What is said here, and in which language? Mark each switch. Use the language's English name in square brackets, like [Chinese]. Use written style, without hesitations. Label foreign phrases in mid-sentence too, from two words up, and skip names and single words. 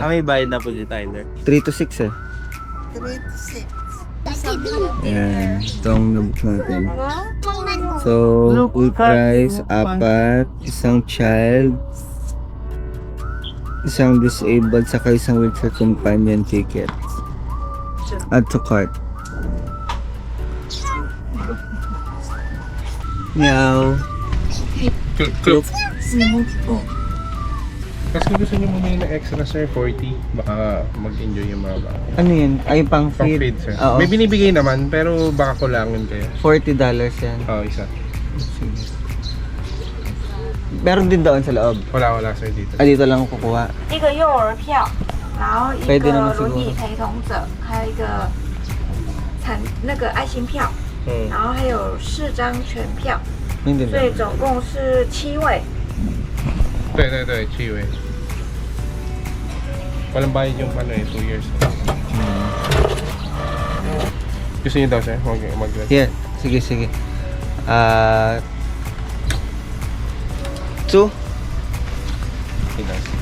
[Filipino] May bayad na po si Tyler. [English] 3 to 6 eh. 3 to 6. [Filipino] Ayan. Itong nabook natin. So, [English] full price, [Filipino] 4, isang child, isang disabled, saka isang [English] wheelchair companion ticket. Add to cart. Meow. Club. [Filipino] Kasi kung gusto nyo bumili ng extra sir, 40. Baka mag-enjoy yung mga bata. Ano yun? Ay, pang Pang feed. feed sir. Oo. May binibigay naman, pero baka kulangin kayo. $40 yan. Oo, isa. Meron din doon sa loob. Wala sir dito. Dito lang kukuha. [Chinese] 一个幼儿票，然后一可以电动个车轮椅陪同者，还有一个那个爱心票，然后还有4张全票， [Filipino] Hindi [Chinese] 所以总共是7位。对，chiwe. [Filipino] Walang bayad yung 2 years. Gusto niyo daw sir? Mag-rest? Yeah, sige. 2? Pinas.